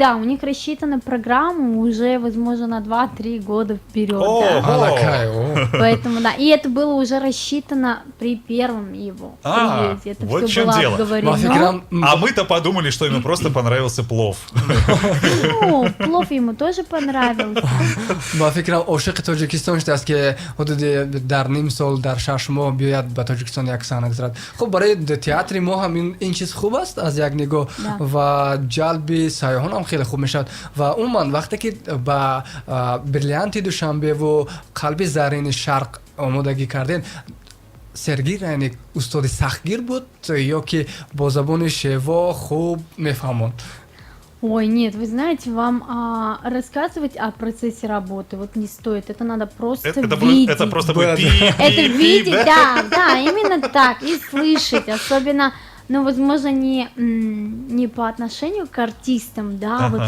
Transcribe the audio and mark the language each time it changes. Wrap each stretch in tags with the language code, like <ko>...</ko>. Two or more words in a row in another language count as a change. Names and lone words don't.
<ru>да, у них рассчитана программа уже, возможно, на 2-3 года вперед. О! Да. Алакай, о. Поэтому, да, и это было уже рассчитано при первом его приезде. Это вот в все чем было дело. обговорено. Мафикрам, А мы-то подумали, что ему просто понравился плов. Ну, плов ему тоже понравился.</ru> <tg>ба фикрам ошиқи тоҷикистон шудааст ки ҳудуди дар ним сол дар 6 моҳ биёяд ба тоҷикистон як саҳна гузарад. Хуб, барои театри мо ҳам ин чиз хуб аст аз як нигоҳ Да. ва ҷалби сайёҳон ҳам хеле хуб мешавад ва умуман вақте ки ба бриллианти душанбе ву қалби заррини шарқ омодагӣ кардем, Сергей Райник устоди сахтгир буд ё ки бо забони шево хуб мефаҳмонд?</tg> <ru>Ой, нет, вы знаете, вам рассказывать о процессе работы вот не стоит. Это надо просто видеть. Это просто Да, будет Это пи-пи-пи, видеть, да? да, именно так, и слышать, особенно, ну, возможно, не по отношению к артистам, да, вот</ru>